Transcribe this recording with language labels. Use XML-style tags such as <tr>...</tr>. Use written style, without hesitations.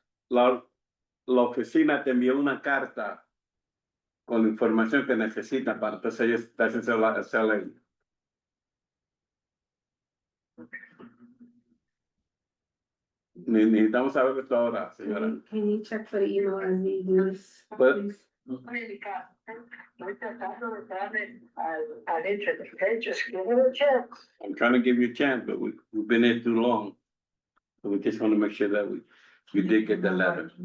<es>La oficina te envió una carta con la información que necesitan para entonces ellos hacerle. Necesitamos saber esto ahora, señora.</es> <en>Can you check for the email as we do this?</en> <es>Puede Estoy tratando de darle al hecho de que</es> <en>just give it a chance. I'm trying to give you a chance, but we've been here too long. So we just want to make sure that we did get the letter.</en>